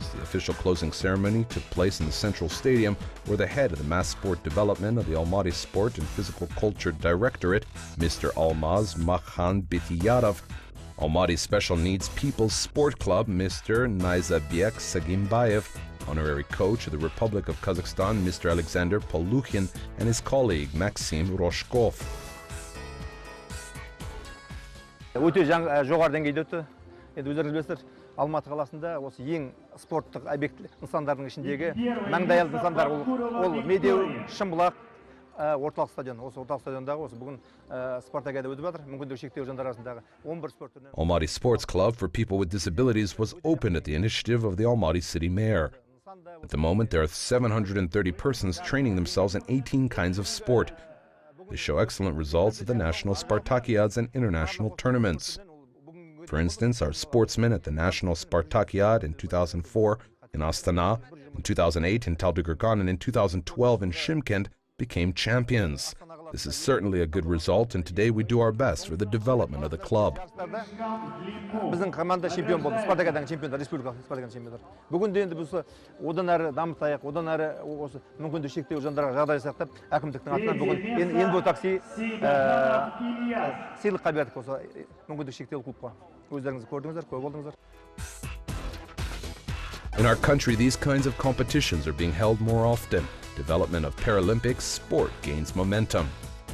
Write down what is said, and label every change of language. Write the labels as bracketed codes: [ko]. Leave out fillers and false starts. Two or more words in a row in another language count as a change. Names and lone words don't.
[en] The official closing ceremony took place in the Central Stadium, where the head of the mass sport development of the Almaty Sport and Physical Culture Directorate, Mr. Almaz Makhan Bitiyarov, Almaty Special Needs People's Sport Club, Mr. Nizabek Sagimbayev, honorary coach of the Republic of Kazakhstan, Mr. Alexander Polukhin, and his colleague, Maxim Roshkov. [kk] Өте жоғары деңгейде өтті. Енді өздеріңіз білесіздер, Алматы қаласында осы ең спорттық объект нысандардың ішіндегі маңдайалды нысандар ол Медеу, Шымбұлақ, орталық стадион. Осы орталық стадиондағы осы бүгін Спартакиада өтіп жатыр. Мүмкіндігі шектеулі жандар арасындағы 11 спорт түрінен. [en] Almaty Sports Club for people with disabilities was opened at the initiative of the Almaty City Mayor. At the moment, there are 730 persons training themselves in 18 kinds of sport. They show excellent results at the national Spartakiads and international tournaments. For instance, our sportsmen at the national Spartakiad in 2004 in Astana, in 2008 in Taldyqurghan, and in 2012 in Shymkent became champions. This is certainly a good result, and today we do our best for the development of the club. [kk] Біздің команда чемпион болды. Спартакиаданың чемпиондары, республикалық Спартакиаданың чемпиондары. Бүгінде енді біз одан әрі дамытайық, одан әрі осы мүмкіндігі шектеулі жандарға жағдай жасақтап, әкімдіктің атынан бүгін Енбу такси сыйлыққа бердік осы мүмкіндігі шектеулі клубқа. Өздеріңіз көрдіңіздер, көп болдыңыздар. [en] In our country, these kinds of competitions are being held more often. Development of Paralympics sport gains momentum.